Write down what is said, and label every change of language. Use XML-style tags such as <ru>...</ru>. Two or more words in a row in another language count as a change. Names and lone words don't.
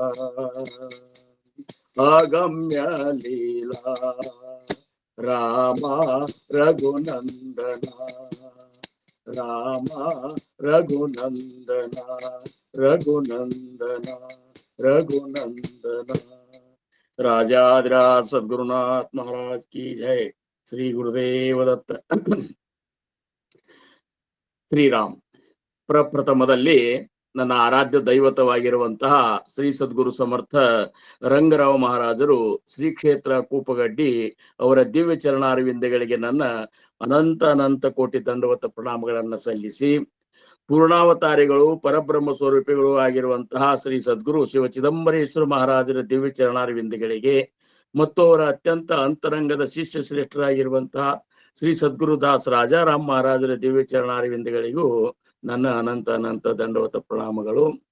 <kn>ಅಗಮ್ಯ ಲೀಲಾ ರಾಮ ರಘುನಂದನ ರಾಮ ರಘುನಂದನ ರಘುನಂದನ ರಘುನಂದನ</kn> <hi>राजाधिराज सद्गुरुनाथ महाराज की जय।</hi> <mr>श्री गुरुदेव दत्त।</mr> <kn>ಶ್ರೀರಾಮ್ ಪ್ರಪ್ರಥಮದಲ್ಲಿ ನನ್ನ ಆರಾಧ್ಯ ದೈವತವಾಗಿರುವಂತಹ ಶ್ರೀ ಸದ್ಗುರು ಸಮರ್ಥ ರಂಗರಾವ್ ಮಹಾರಾಜರು ಶ್ರೀ ಕ್ಷೇತ್ರ ಕೂಪಗಡ್ಡಿ ಅವರ ದಿವ್ಯ ಚರಣಾರವಿಂದಗಳಿಗೆ ನನ್ನ ಅನಂತ ಅನಂತ ಕೋಟಿ ದಂಡವತ ಪ್ರಣಾಮಗಳನ್ನು ಸಲ್ಲಿಸಿ, ಪೂರ್ಣಾವತಾರಿಗಳು ಪರಬ್ರಹ್ಮ ಸ್ವರೂಪಿಗಳು ಆಗಿರುವಂತಹ ಶ್ರೀ ಸದ್ಗುರು ಶಿವ ಚಿದಂಬರೇಶ್ವರ ಮಹಾರಾಜರ ದಿವ್ಯ ಚರಣಾರವಿಂದಗಳಿಗೆ ಮತ್ತು ಅವರ ಅತ್ಯಂತ ಅಂತರಂಗದ ಶಿಷ್ಯ ಶ್ರೇಷ್ಠರಾಗಿರುವಂತಹ ಶ್ರೀ ಸದ್ಗುರು ದಾಸ್ ರಾಜಾರಾಮ್ ಮಹಾರಾಜರ ದಿವ್ಯ ಚರಣಾರವಿಂದಗಳಿಗೂ ನನ್ನ ಅನಂತ ಅನಂತ ದಂಡವತ ಪ್ರಣಾಮಗಳು.</kn>